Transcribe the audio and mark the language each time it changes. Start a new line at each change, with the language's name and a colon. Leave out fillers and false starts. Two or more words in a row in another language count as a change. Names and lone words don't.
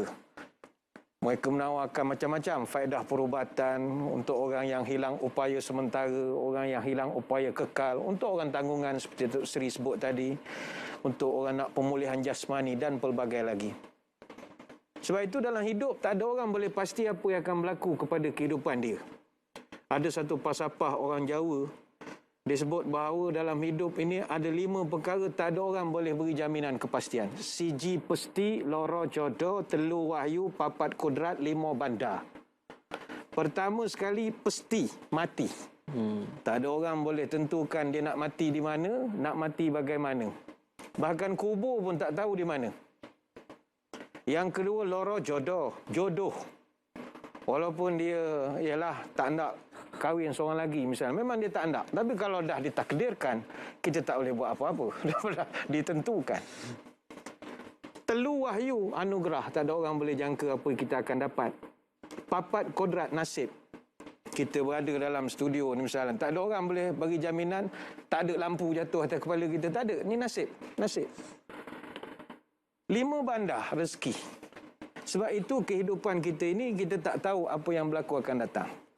Malay: Mereka menawarkan macam-macam faedah perubatan untuk orang yang hilang upaya sementara, orang yang hilang upaya kekal, untuk orang tanggungan seperti Datuk Seri sebut tadi, untuk orang nak pemulihan jasmani dan pelbagai lagi. Sebab itu dalam hidup tak ada orang boleh pasti apa yang akan berlaku kepada kehidupan dia. Ada satu falsafah orang Jawa, dia sebut bahawa dalam hidup ini ada 5 perkara tak ada orang boleh beri jaminan kepastian.
Javanese: Siji pesti, loro jodoh, telu wahyu, papat kodrat, 5 bandar.
Malay: Pertama sekali pesti, mati. Tak ada orang boleh tentukan dia nak mati di mana, nak mati bagaimana. Bahkan kubur pun tak tahu di mana. Yang kedua,
Javanese: loro jodoh.
Malay: Jodoh. Walaupun dia ialah tak nak kahwin seorang lagi misalnya, memang dia tak nak. Tapi kalau dah ditakdirkan, kita tak boleh buat apa-apa. Dah ditentukan.
Javanese: Telu wahyu,
Malay: anugerah. Tak ada orang boleh jangka apa kita akan dapat.
Javanese: Papat kodrat,
Malay: nasib. Kita berada dalam studio ni misalnya, tak ada orang boleh bagi jaminan tak ada lampu jatuh atas kepala kita. Tak ada. Ni nasib. Nasib. 5 bandar, rezeki. Sebab itu kehidupan kita ini, kita tak tahu apa yang berlaku akan datang.